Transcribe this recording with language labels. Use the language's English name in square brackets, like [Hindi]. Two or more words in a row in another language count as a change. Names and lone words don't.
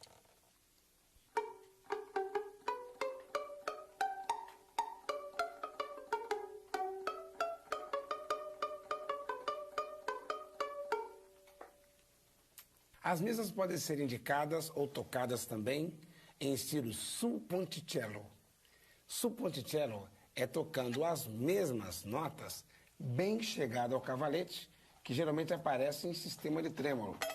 [Portuguese] As mesmas podem ser indicadas ou tocadas também em estilo [Italian] sul ponticello. Sul ponticello [Portuguese] é tocando as mesmas notas bem chegado ao cavalete, que geralmente aparece em sistema de trêmolo.